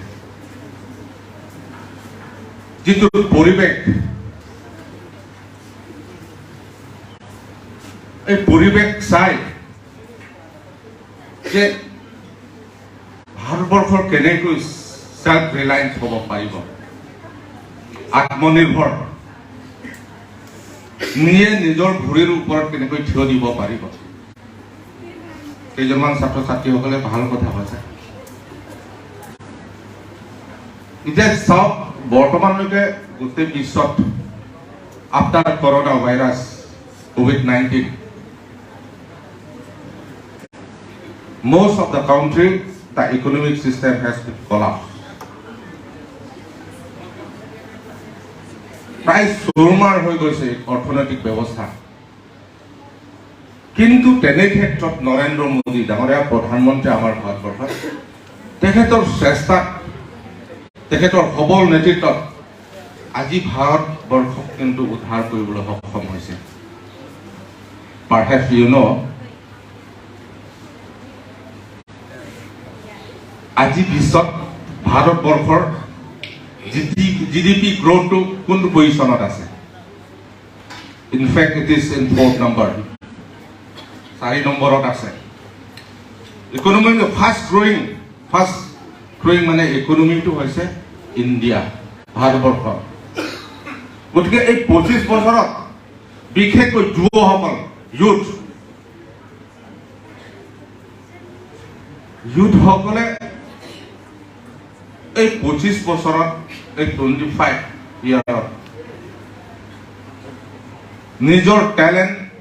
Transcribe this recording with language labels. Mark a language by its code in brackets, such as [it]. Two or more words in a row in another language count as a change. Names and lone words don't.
[as] যিটো পৰিৱেশ, এই পৰিৱেশ চাই যে ভাৰতবৰ্ষৰ কেনেকৈ [en] self reliance [as] হ'ব পাৰিব, আত্মনিৰ্ভৰ, নিজে নিজৰ ভৰিৰ ওপৰত কেনেকৈ থিয় দিব পাৰিব। কেইজনমান ছাত্ৰ ছাত্ৰীসকলে ভাল কথা কৈছে। এতিয়া চাওক, বৰ্তমানলৈকে গোটেই বিশ্বত [en] after corona virus COVID-19 most of the country the economic system has been collapsed. [as] প্ৰায় চুৰমাৰ হৈ গৈছে অৰ্থনৈতিক ব্যৱস্থা। কিন্তু তেনে ক্ষেত্ৰত নৰেন্দ্ৰ মোদী ডাঙৰীয়া প্ৰধানমন্ত্ৰী আমাৰ ভাৰতবৰ্ষত তেখেতৰ চেষ্টাত, তেখেতৰ সবল নেতৃত্বত আজি ভাৰতবৰ্ষক কিন্তু উদ্ধাৰ কৰিবলৈ সক্ষম হৈছে। [en] Perhaps you know, [as] আজি বিশ্বত ভাৰতবৰ্ষৰ [en] GDP growthটো [as] কোনটো পজিশ্যনত আছে? [en] in fact it is in 4th number, [as] 4 নম্বৰত আছে। [en] economy fast growing [as] মানে ইকনমিটো হৈছে ইণ্ডিয়া, ভাৰতবৰ্ষ। গতিকে এই 25 বছৰত বিশেষকৈ যুৱসকল, ইউথসকলে এই 25 বছৰত, এই 25 ইয়াৰত নিজৰ টেলেণ্ট,